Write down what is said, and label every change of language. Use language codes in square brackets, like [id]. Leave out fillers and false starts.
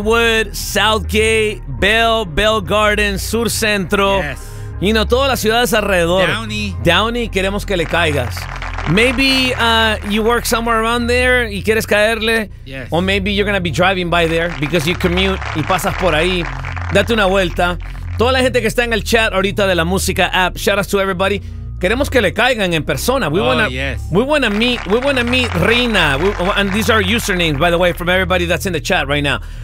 [es] Maywood, Southgate, Bell Gardens, Sur Centro, [en] yes. you know, [es] todas las ciudades alrededor. [en] Downey, [es] queremos que le caigas. [en] Maybe you work somewhere around there [es] y quieres caerle. [en] Yes. Or maybe you're going to be driving by there because you commute [es] y pasas por ahí. Date una vuelta. Toda la gente que está en el chat ahorita de la música app, [en] shout out to everybody. [es] Queremos que le caigan en persona. [en] We wanna, we wanna meet Reina. And these are usernames, by the way, from everybody that's in the chat right now.